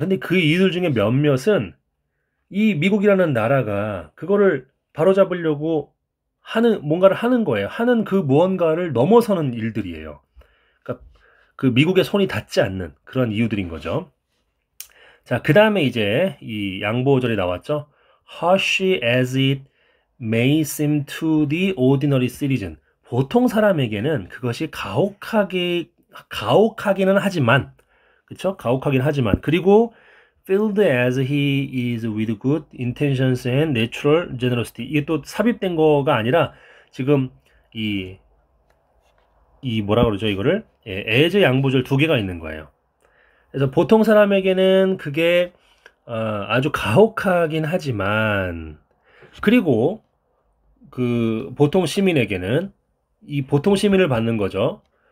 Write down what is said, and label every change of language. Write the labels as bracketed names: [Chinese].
[Korean] 근데 그 이유들 중에 몇몇은 이 미국이라는 나라가 그거를 바로잡으려고 뭔가를 하는 거예요. 하는 그 무언가를 넘어서는 일들이에요. 그러니까 그 미국의 손이 닿지 않는 그런 이유들인 거죠. 자, 그 다음에 이제 이 양보절이 나왔죠. [English] Harsh as it may seem to the ordinary citizen. [Korean] 보통 사람에게는 그것이 가혹하기는 하지만, 그쵸? 가혹하긴 하지만, 그리고 [English] filled as he is with good intentions and natural generosity. [Korean] 이게 또 삽입된 거가 아니라 지금 이 뭐라 그러죠? 이거를 as 양보절 두 개가 있는 거예요. 그래서 보통 사람에게는 그게 아주 가혹하긴 하지만 그리고 그 보통 시민에게는 이 보통 시민을 받는 거죠.